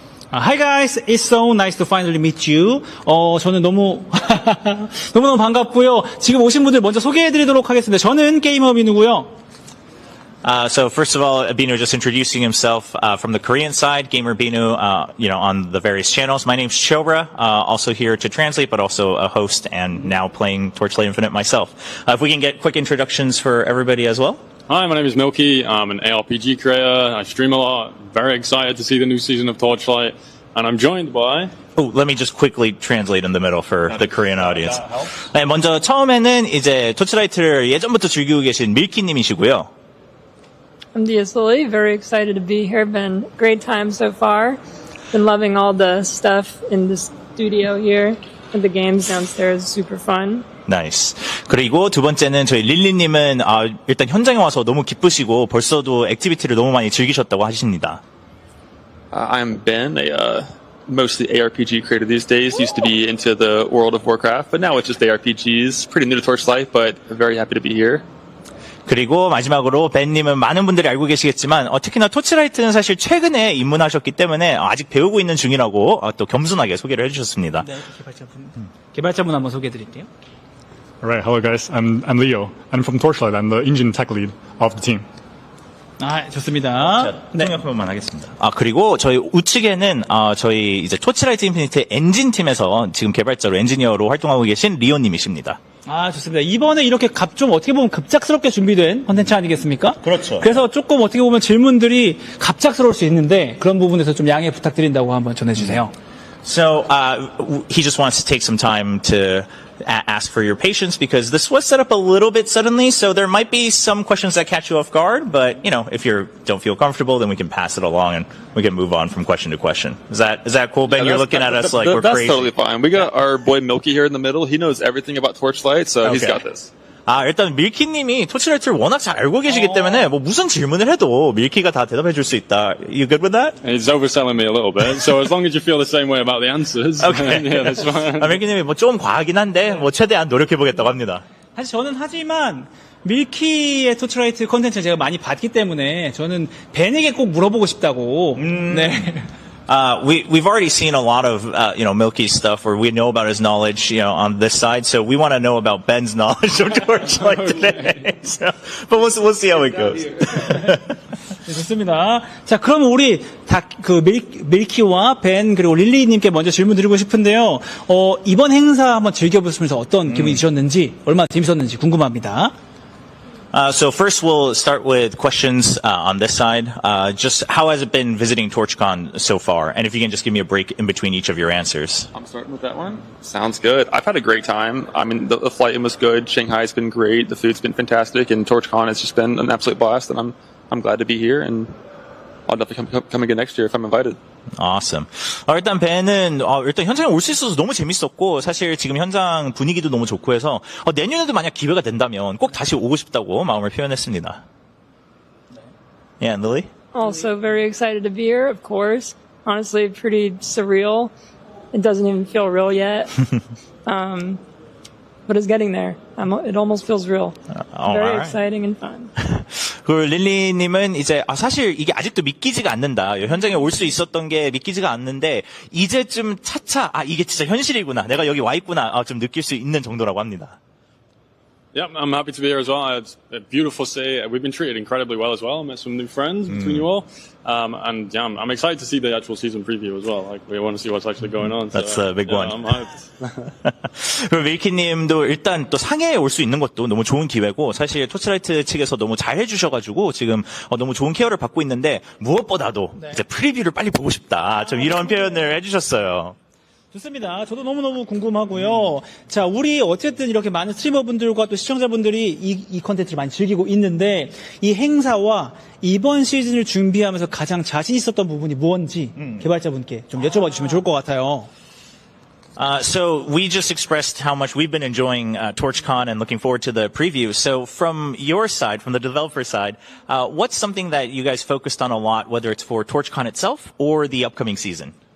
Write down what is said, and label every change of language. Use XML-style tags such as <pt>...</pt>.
<en>Hi guys, it's so nice to finally meet you.</en> <ko>저는 너무너무 반갑고요. 지금 오신 분들 먼저 소개해드리도록 하겠습니다. 저는 게이머 민우고요.</ko> <en>So first of all, Binu just introducing himself from the Korean side, Gamer Binu, on the various channels. My name's Chobra, also here to translate, but also a host and now playing Torchlight Infinite myself. If we can get quick introductions for everybody as well. Hi, my name is Milky. I'm an ARPG creator. I stream a lot. Very excited to see the new season of Torchlight. And I'm joined by... Oh, let me just quickly translate in the middle for the Korean audience.</en> <ko>네, 먼저 처음에는 이제 토치라이트를 예전부터 즐기고 계신 밀키님이시고요.</ko> <en>I'm Dia Sully. Very excited to be here. Been a great time so far. Been loving all the stuff in the studio here. And the games downstairs. Super fun.</en> <ko>나이스. 그리고 두 번째는 저희 릴리님은 일단 현장에 와서 너무 기쁘시고 벌써도 액티비티를 너무 많이 즐기셨다고 하십니다.</ko> <en>I'm Ben, a mostly ARPG creator these days. Used to be into the World of Warcraft, but now it's just ARPGs. Pretty new to Torchlight, but very happy to be here.</en> <ko>그리고 마지막으로 벤님은 많은 분들이 알고 계시겠지만 특히나 토치라이트는 사실 최근에 입문하셨기 때문에 아직 배우고 있는 중이라고 또 겸손하게 소개를 해주셨습니다. 네, 개발자분 한번 소개해드릴게요.</ko> <en>Alright, hello guys. I'm Leo. I'm from Torchlight. I'm the engine tech lead of the team.</en> <ko>좋습니다. 통역 한번만 하겠습니다. 그리고 저희 우측에는 저희 이제 토치라이트 인피니트 엔진 팀에서 지금 개발자로 엔지니어로 활동하고 계신 리오님이십니다. 좋습니다. 이번에 이렇게 좀 어떻게 보면 급작스럽게 준비된 컨텐츠 아니겠습니까? 그렇죠. 그래서 조금 어떻게 보면 질문들이 갑작스러울 수 있는데 그런 부분에서 좀 양해 부탁드린다고 한번 전해주세요.</ko> <en>So he just wants to take some time to ask for your patience because this was set up a little bit suddenly, so there might be some questions that catch you off guard, but if you don't feel comfortable, then we can pass it along and we can move on from question to question. Is that cool, Ben? You're looking at us like we're crazy. That's totally fine. We got our boy Milky here in the middle. He knows everything about Torchlight, so he's got this.</en> <ko>일단 밀키님이 토치라이트를 워낙 잘 알고 계시기 때문에 뭐 무슨 질문을 해도 밀키가 다 대답해 줄 수 있다.</ko> <en>You good with that? He's overselling me a little bit, so as long as you feel the same way about the answers, okay. yeah, that's fine.</en> <ko>밀키님이 뭐 좀 과하긴 한데 뭐 최대한 노력해 보겠다고 합니다. 하지만 밀키의 토치라이트 컨텐츠 제가 많이 봤기 때문에 저는 벤에게 꼭 물어보고 싶다고. 네.</ko> <en>We've already seen a lot of, Milky's stuff where we know about his knowledge, on this side. So we want to know about Ben's knowledge of Torchlight today. So, but we'll see how it goes.</en> <ko>네, 좋습니다. 자, 그럼 우리 밀키와 벤 그리고 릴리님께 먼저 질문 드리고 싶은데요. 이번 행사 한번 즐겨보시면서 어떤 기분이 드셨는지, 얼마나 재밌었는지 궁금합니다.</ko> <en>So first we'll start with questions on this side. Just how has it been visiting TorchCon so far? And if you can just give me a break in between each of your answers. I'm starting with that one. Sounds good. I've had a great time. I mean, the flight was good. Shanghai's been great. The food's been fantastic. And TorchCon has just been an absolute blast. And I'm glad to be here. And I'll definitely come again next year if I'm invited. Awesome.</en> <ko>일단 벤은 일단 현장에 올 수 있어서 너무 재밌었고 사실 지금 현장 분위기도 너무 좋고 해서 내년에도 만약 기회가 된다면 꼭 다시 오고 싶다고 마음을 표현했습니다.</ko> <en>Yeah, and Lily? Also very excited to be here, of course. Honestly, pretty surreal. It doesn't even feel real yet. But it's getting there. It almost feels real. Very exciting and fun.</en> <ko>그 릴리님은 이제 사실 이게 아직도 믿기지가 않는다. 현장에 올 수 있었던 게 믿기지가 않는데 이제쯤 차차 이게 진짜 현실이구나. 내가 여기 와 있구나. 좀 느낄 수 있는 정도라고 합니다.</ko> <en>Yeah, I'm happy to be here as well. It's a beautiful city. We've been treated incredibly well as well. I met some new friends between you all. And yeah, I'm excited to see the actual season preview as well. Like, we want to see what's actually going on. That's a big one. I'm hyped.</en> <ko>그리고 밀키님도 일단 또 상해에 올 수 있는 것도 너무 좋은 기회고 사실 토치라이트 측에서 너무 잘 해주셔가지고 지금 너무 좋은 케어를 받고 있는데 무엇보다도 이제 프리뷰를 빨리 보고 싶다. 좀 이런 표현을 해주셨어요. 좋습니다. 저도 너무너무 궁금하고요. 자, 우리 어쨌든 이렇게 많은 스트리머분들과 또 시청자분들이 이 컨텐츠를 많이 즐기고 있는데 이 행사와 이번 시즌을 준비하면서 가장 자신 있었던 부분이 무엇인지 개발자분께 좀 여쭤봐 주시면 좋을 것 같아요.</ko> <en>So we just expressed how much we've been enjoying TorchCon and looking forward to the preview. So from your side, from the developer side, what's something that you guys focused on a lot, whether it's for TorchCon itself or the upcoming season?</en>